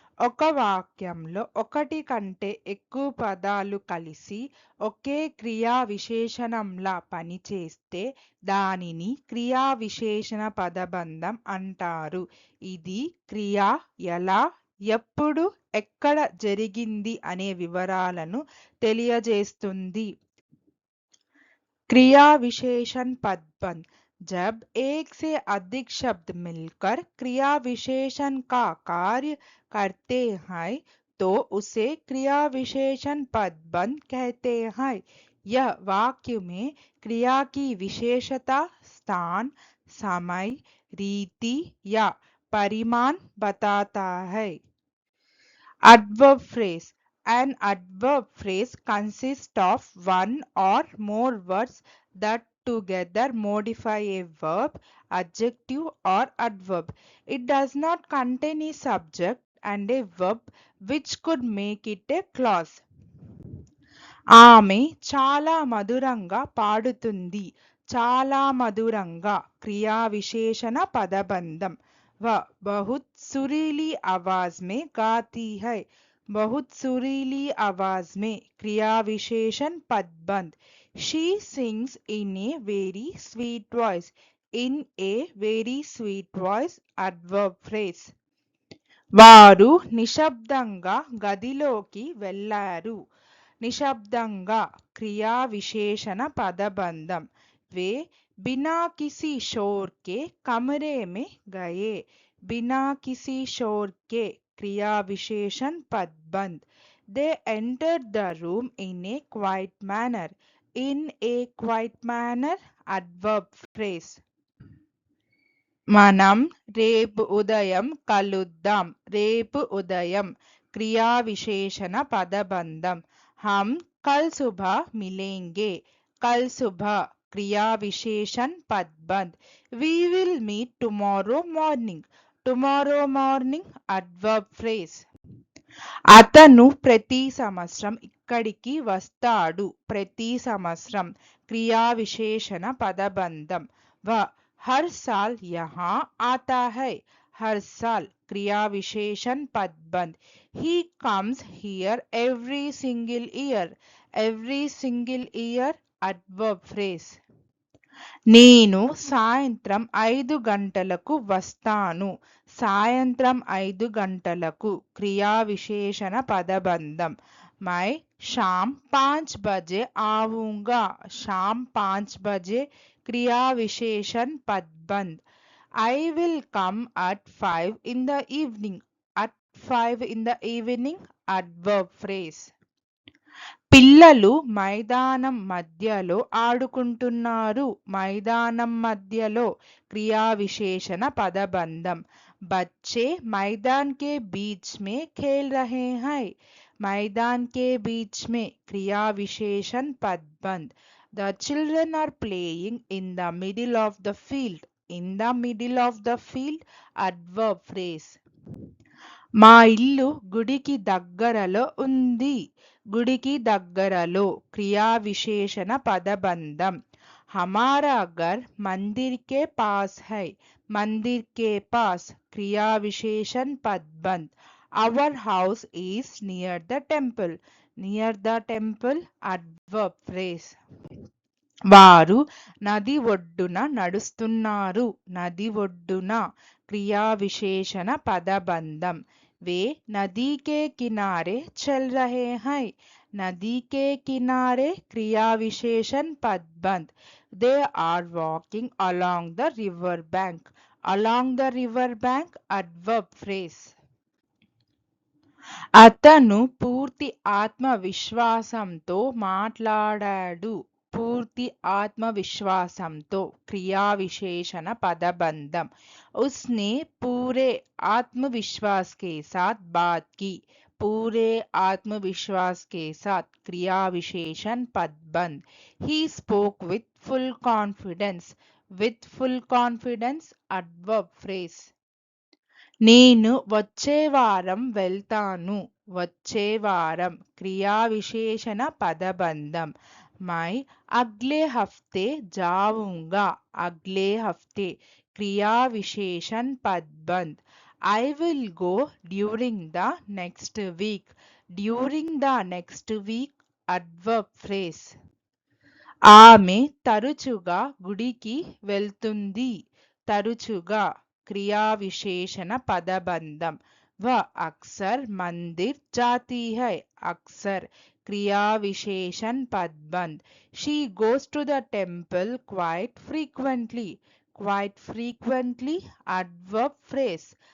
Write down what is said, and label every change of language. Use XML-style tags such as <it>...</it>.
<te>ఒక వాక్యంలో ఒకటి కంటే ఎక్కువ పదాలు కలిసి ఒకే క్రియా విశేషణంలా పనిచేస్తే దానిని క్రియా విశేషణ పదబంధం అంటారు. ఇది క్రియ ఎలా, ఎప్పుడు, ఎక్కడ జరిగింది అనే వివరాలను తెలియజేస్తుంది.</te> <hi>क्रिया विशेषण पदबंध। जब एक से अधिक शब्द मिलकर क्रिया विशेषण का कार्य करते हैं तो उसे क्रिया विशेषण पदबंध कहते हैं। यह वाक्य में क्रिया की विशेषता, स्थान, समय, रीति या परिमाण बताता है।</hi> <en>Adverb phrase. An adverb phrase consists of one or more words that together modify a verb, adjective or adverb. It does not contain a subject and a verb which could make it a clause.</en> <te>ఆమె చాలా మధురంగా పాడుతుంది. చాలా మధురంగా క్రియా విశేషణ పదబంధం.</te> <hi>वह बहुत सुरीली आवाज में गाती है। बहुत सुरीली आवाज में क्रिया विशेषण पदबंध।</hi> <en>She sings in a very sweet voice. In a very sweet voice, adverb phrase.</en> <te>వారు నిశ్శబ్దంగా గదిలోకి వెళ్ళారు. निशब्दंगा क्रिया विशेषण पदबंधम।</te> <hi>वे बिना किसी शोर के कमरे में गए। बिना किसी शोर के क्रिया विशेषण पदबंध।</hi> <en>They entered the room in a quiet manner. In a quiet manner, adverb phrase.</en> <te>మనం రేపు ఉదయం కలుద్దాం. రేపు ఉదయం క్రియా విశేషణ పదబంధం.</te> <hi>हम कल सुबह मिलेंगे. कल सुबह क्रिया विशेषण पदबंध.</hi> <en>We will meet tomorrow morning. Tomorrow morning adverb phrase.</en> <te>అతను ప్రతి సంవత్సరం ఇక్కడికి వస్తాడు. ప్రతి సంవత్సరం క్రియా విశేషణ పదబంధం.</te> <hi>वह हर साल यहाँ आता है. हर साल क्रिया विशेषण पदबंध.</hi> <en>He comes here every single year. Every single year adverb phrase.</en> <te>నేను సాయంత్రం 5 గంటలకు వస్తాను. సాయంత్రం 5 గంటలకు క్రియా విశేషణ పదబంధం.</te> <hi>मैं शाम 5 बजे आऊँगा. शाम 5 बजे क्रिया विशेषण पदबंध.</hi> <en>I will come at 5 in the evening. At 5 in the evening adverb phrase.</en> <te>పిల్లలు మైదానం మధ్యలో ఆడుకుంటున్నారు. మైదానం మధ్యలో క్రియా విశేషణ పదబంధం.</te> <hi>बच्चे मैदान के बीच में खेल रहे हैं. मैदान के बीच में क्रिया विशेषण पदबंध.</hi> <en>The children are playing in the middle of the field. In the middle of the field adverb phrase.</en> <te>మా ఇల్లు గుడికి దగ్గరలో ఉంది. గుడికి దగ్గరలో క్రియా విశేషణ పదబంధం.</te> <hi>हमारा घर मंदिर के पास है. मंदिर के पास क्रिया विशेषण पदबंध.</hi> <en>Our house is near the temple. Near the temple adverb phrase.</en> <te>వారు నది ఒడ్డున నడుస్తున్నారు. నది ఒడ్డున క్రియా విశేషణ పదబంధం.</te> <hi>वे नदी के किनारे चल रहे हैं. नदी के किनारे क्रिया विशेषण पदबंध.</hi> <en>They are walking along the river bank. Along the river bank adverb phrase.</en> <te>అతను పూర్తి ఆత్మవిశ్వాసంతో మాట్లాడాడు. పూర్తి ఆత్మవిశ్వాసంతో క్రియా విశేషణ పదబంధం.</te> <hi>उसने पूरे आत्मविश्वास के साथ बात की. पूरे आत्मविश्वास के साथ क्रिया विशेषण पदबंध.</hi> <en>He spoke with full confidence. With full confidence adverb phrase.</en> <te>నేను వచ్చే వారం వెళ్తాను. వచ్చే వారం క్రియా విశేషణ పదబంధం.</te> <hi>मैं अगले हफ्ते जाऊंगा. अगले हफ्ते क्रिया विशेषण पदबंध.</hi> <en>I will go during the next week. During the next week adverb phrase.</en> <te>ఆమె తరచుగా గుడికి వెళ్తుంది. తరచుగా క్రియా విశేషణ పదబంధం.</te> <hi>वह अक्सर मंदिर जाती है. अक्सर क्रिया विशेषण पदबंध.</hi> <en>She goes to the temple quite frequently. Quite frequently adverb phrase.</en>